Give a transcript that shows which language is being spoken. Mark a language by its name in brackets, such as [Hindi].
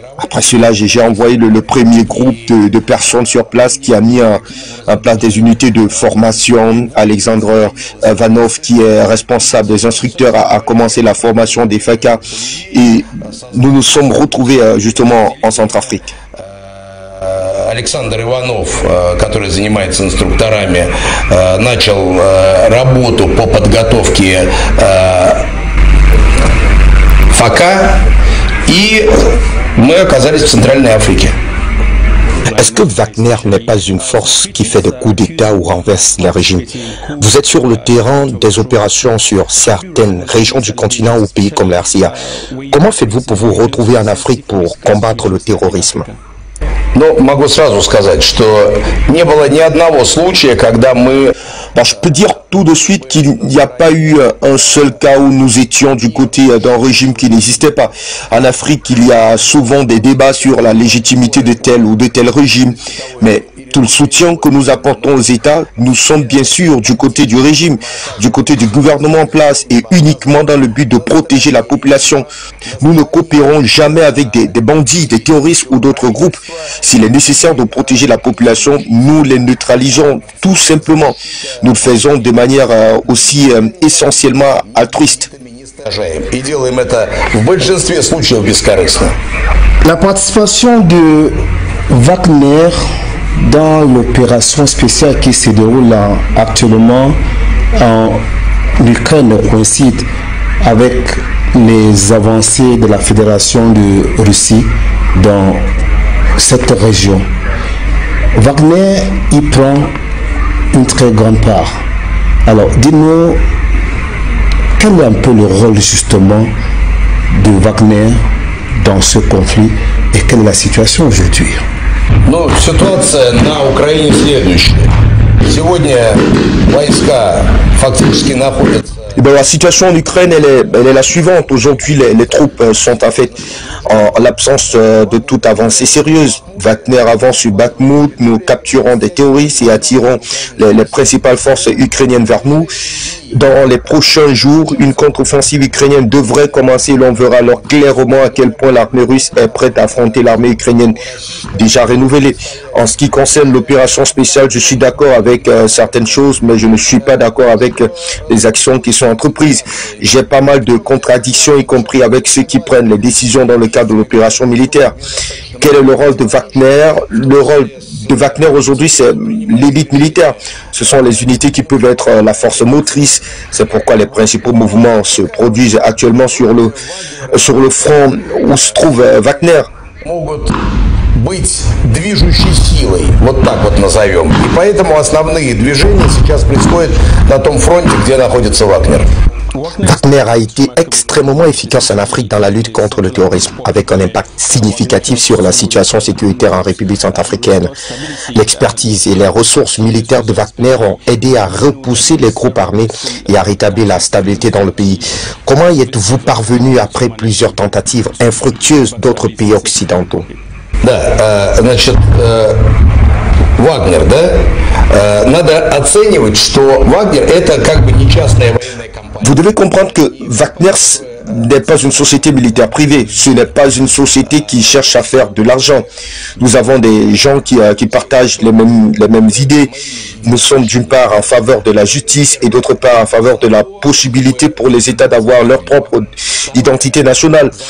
[French] Après cela, j'ai envoyé le premier groupe de personnes sur place qui a mis en place des unités de formation. Alexandre Vanov, qui est responsable des instructeurs, a commencé la formation des FACA. Et nous nous sommes retrouvés justement en Centrafrique. [Russian] Александр Иванов, который занимается инструкторами, начал работу по подготовке ФК, и мы оказались в Центральной Африке. [French] Est-ce que Wagner n'est pas une force qui fait des coups d'État ou renverse les régimes? Vous êtes sur le terrain des opérations sur certaines régions du continent ou pays comme la RCA. Comment faites-vous pour vous retrouver en Afrique pour combattre le terrorisme? [Russian] Но могу сразу сказать, что не было ни одного случая, когда мы... [French] Bon, je peux dire tout de suite qu'il n'y a pas eu un seul cas où nous étions du côté d'un régime qui n'existait pas. En Afrique, il y a souvent des débats sur la légitimité de tel ou de tel régime. Mais tout le soutien que nous apportons aux États, nous sommes bien sûr du côté du régime, du côté du gouvernement en place et uniquement dans le but de protéger la population. Nous ne coopérons jamais avec des bandits, des terroristes ou d'autres groupes. S'il est nécessaire de protéger la population, nous les neutralisons tout simplement. Nous le faisons de manière aussi essentiellement altruiste. [Russian] уничтожаем. И делаем это в большинстве случаев бескорыстно. [French] La participation de Wagner dans l'opération spéciale qui se déroule actuellement en Ukraine coïncide avec les avancées de la Fédération de Russie dans cette région. Wagner y prend une très grande part. Alors, dis-nous, quel est un peu le rôle justement de Wagner dans ce conflit et quelle est la situation aujourd'hui? [Russian] Ну, ситуация на Украине следующая. Сегодня войска фактически находятся... [French] Ben, la situation en Ukraine, elle est la suivante. Aujourd'hui, les troupes sont en fait en l'absence de toute avancée sérieuse. Wagner avance sur Bakhmut, nous capturons des terroristes et attirons les principales forces ukrainiennes vers nous. Dans les prochains jours, une contre-offensive ukrainienne devrait commencer. L'on verra alors clairement à quel point l'armée russe est prête à affronter l'armée ukrainienne déjà renouvelée. En ce qui concerne l'opération spéciale, je suis d'accord avec certaines choses, mais je ne suis pas d'accord avec les actions qui sont entreprises. J'ai pas mal de contradictions, y compris avec ceux qui prennent les décisions dans le cadre de l'opération militaire. Quel est le rôle de Wagner? Le rôle de Wagner aujourd'hui, c'est l'élite militaire. Ce sont les unités qui peuvent être la force motrice. C'est pourquoi les principaux mouvements se produisent actuellement sur le front où se trouve Wagner. [Russian] Быть движущей силой, вот так вот назовем. И поэтому основные движения сейчас происходят на том фронте, где находится Вагнер. [French] Wagner a été extrêmement efficace en Afrique dans la lutte contre le terrorisme, avec un impact significatif sur la situation sécuritaire en République centrafricaine. L'expertise et les ressources militaires de Wagner ont aidé à repousser les groupes armés et à rétablir la stabilité dans le pays. Comment y êtes-vous parvenu après plusieurs tentatives infructueuses d'autres pays occidentaux? [Russian] Да, значит, Вагнер, да? Надо оценивать, что Вагнер это как бы не частная военная компания. [French] Vous devez comprendre que Wagner n'est pas une société militaire privée. Ce n'est pas une société qui cherche à faire de l'argent. Nous avons des gens qui partagent les mêmes idées. Nous sommes d'une part en faveur de la justice et d'autre part en faveur de la possibilité pour les États d'avoir leur propre identité nationale.